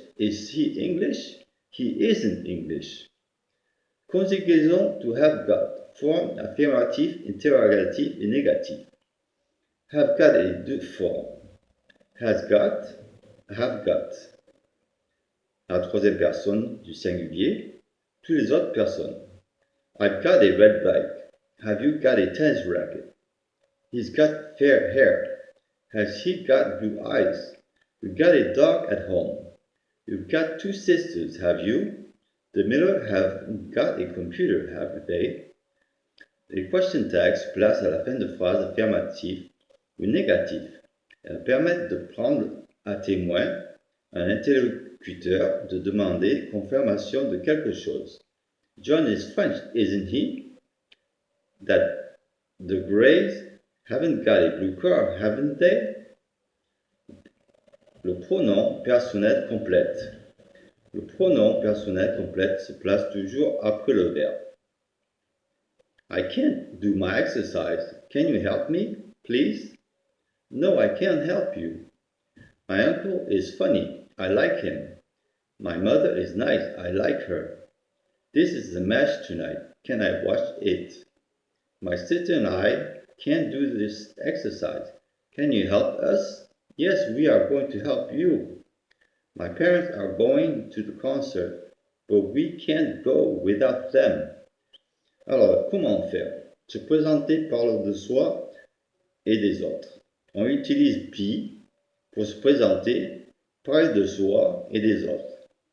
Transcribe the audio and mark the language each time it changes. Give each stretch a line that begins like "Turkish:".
English: Is he English? He isn't English. Conjugaison to have got.
French: Forme affirmative, interrogative et négative. Have got est deux formes.
English: Has got, have got.
French: La troisième personne du singulier. Toutes les autres personnes.
English: I've got a red bike. Have you got a tennis racket? He's got fair hair. Has he got blue eyes? You've got a dog at home. You've got two sisters, have you? The Miller have got a computer, have they?
French: Les question tags placent à la fin de phrases affirmatives ou négatives. Elles permettent de prendre à témoin un interlocuteur de demander confirmation de quelque chose.
English: John is French, isn't he? That the Greys haven't got a blue car, haven't they?
French: Le pronom personnel complète. Le pronom personnel complète se place toujours après le verbe.
English: I can't do my exercise. Can you help me, please? No, I can't help you. My uncle is funny. I like him. My mother is nice. I like her. This is the match tonight. Can I watch it? My sister and I can't do this exercise. Can you help us? Yes, we are going to help you. My parents are going to the concert, but we can't go without them.
French: Alors, comment faire? Se présenter parle de soi et des autres. On utilise be pour se présenter, parler de soi et des autres.